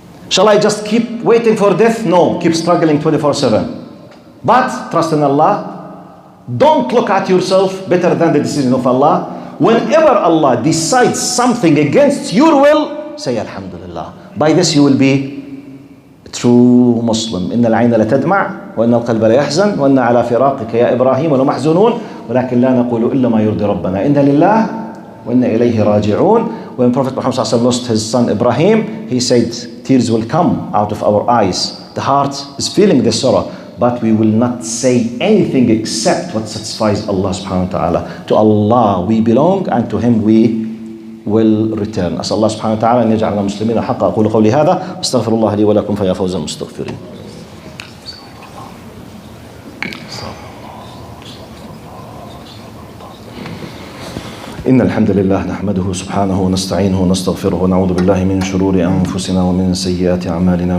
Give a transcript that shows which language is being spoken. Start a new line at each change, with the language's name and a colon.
English: Shall I just keep waiting for death? No, keep struggling 24/7. But trust in Allah. Don't look at yourself better than the decision of Allah. Whenever Allah decides something against your will, say Alhamdulillah. By this you will be a true Muslim.
Arabic: إن العين لتدمع وإن القلب ليحزن وإن على فراقك يا إبراهيم لمحزونون ولكن لا نقول إلا ما يرضي ربنا إن لله وإن إليه راجعون.
English: When Prophet Muhammad lost his son Ibrahim, he said, tears will come out of our eyes. The heart is feeling the sorrow, but we will not say anything except what satisfies Allah subhanahu wa ta'ala. To Allah we belong, and to Him we will return.
Arabic: أسأل الله سبحانه وتعالى أن يجعلنا مسلمين حقا. أقول قولي هذا واستغفر الله لي ولكم فيا فوز المستغفرين. إن الحمد لله نحمده سبحانه ونستعينه ونستغفره ونعوذ بالله من شرور أنفسنا ومن سيئات أعمالنا.